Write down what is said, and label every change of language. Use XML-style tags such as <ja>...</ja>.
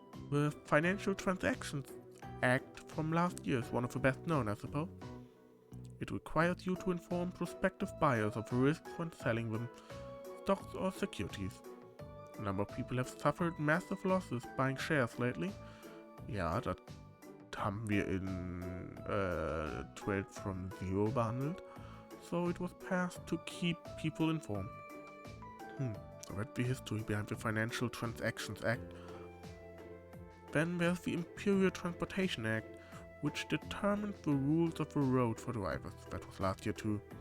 <en>The Financial Transactions Act from last year is one of the best known, I suppose. It requires you to inform prospective buyers of the risks when selling them stocks or securities. A number of people have suffered massive losses buying shares lately.</en> <de>Ja, das haben wir in Trade from Zero behandelt.</de> <en>So it was passed to keep people informed. So that's the history behind the Financial Transactions Act. Then there's the Imperial Transportation Act, which determined the rules of the road for drivers. That was last year too.</en>